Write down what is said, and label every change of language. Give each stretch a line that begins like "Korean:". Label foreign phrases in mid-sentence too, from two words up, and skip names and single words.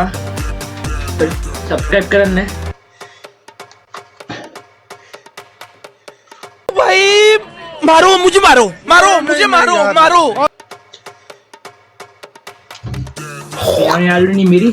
Sinhala: subscribe කරන්න.
Hindi: मारो मुझे मारो मारो मुझे मारो मारो
Sinhala: යන්නේ යාළුවනි මිරිස්.